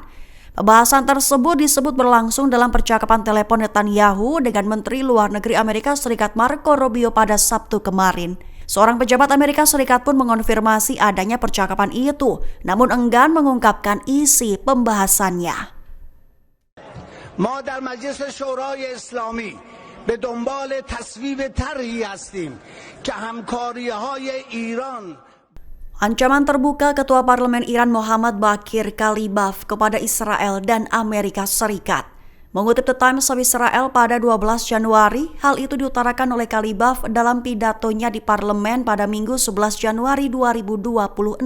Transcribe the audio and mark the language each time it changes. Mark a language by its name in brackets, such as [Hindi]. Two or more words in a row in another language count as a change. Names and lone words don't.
[Indonesian] Pembahasan tersebut disebut berlangsung dalam percakapan telepon Netanyahu dengan Menteri Luar Negeri Amerika Serikat Marco Rubio pada Sabtu kemarin. Seorang pejabat Amerika Serikat pun mengonfirmasi adanya percakapan itu, namun enggan mengungkapkan isi pembahasannya. [Persian] ما در مجلس شورای اسلامی به دنبال تصویب طرحی هستیم که همکاری‌های ایران. [Indonesian] Ancaman terbuka Ketua Parlemen Iran Mohammad Bakir Kalibaf kepada Israel dan Amerika Serikat. Mengutip The Times of Israel pada 12 Januari, hal itu diutarakan oleh Kalibaf dalam pidatonya di parlemen pada Minggu 11 Januari 2026.